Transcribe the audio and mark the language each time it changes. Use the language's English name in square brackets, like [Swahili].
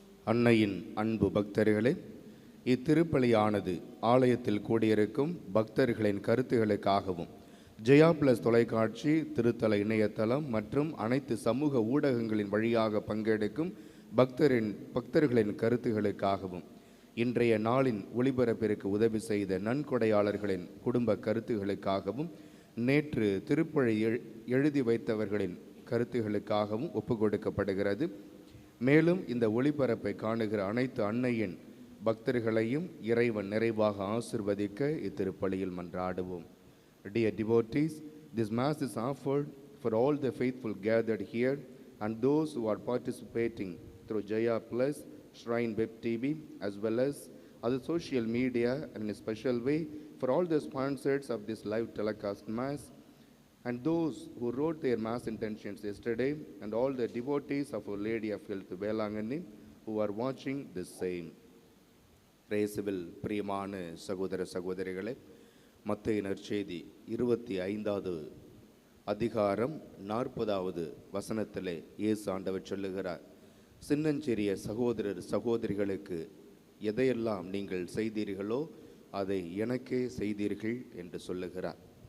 [Tamil] அன்னையின் அன்பு பக்தர்களே, இத்திருப்பலியானது ஆலயத்தில் கூடியிருக்கும் பக்தர்களின் கருத்துகளுக்காகவும் ஜெயா பிளஸ் தொலைக்காட்சி, திருத்தல இணையதளம் மற்றும் அனைத்து சமூக ஊடகங்களின் வழியாக பங்கெடுக்கும் பக்தர்களின் கருத்துகளுக்காகவும் இன்றைய நாளின் ஒளிபரப்பிற்கு உதவி செய்த நன்கொடையாளர்களின் குடும்ப கருத்துகளுக்காகவும் நேற்று திருப்பலி எழுதி வைத்தவர்களின் கருத்துகளுக்காகவும் ஒப்பு கொடுக்கப்படுகிறது. மேலும் இந்த ஒளிபரப்பை காணுகிற அனைத்து அன்னையின் பக்தர்களையும் இறைவன் நிறைவாக ஆசிர்வதிக்க இத்திருப்பலியில் மன்றாடுவோம். [English] Dear devotees, this Mass is offered for all the faithful gathered here and those who are participating through Jaya Plus, Shrine Web TV, as well as other social media, and in a special way for all the sponsors of this live telecast Mass, and those who wrote their Mass intentions yesterday, and all the devotees of Our Lady of Health Velangani who are watching this same. [Tamil] பிரேசுவில் பிரியமான சகோதர சகோதரிகளே, மத்தேயு நற்செய்தி 25வது அதிகாரம் 40வது வசனத்திலே இயேசு ஆண்டவர் சொல்லுகிறார், சின்னஞ்சிறிய சகோதரர் சகோதரிகளுக்கு எதையெல்லாம் நீங்கள் செய்தீர்களோ அதை எனக்கே செய்தீர்கள் என்று சொல்லுகிறார்.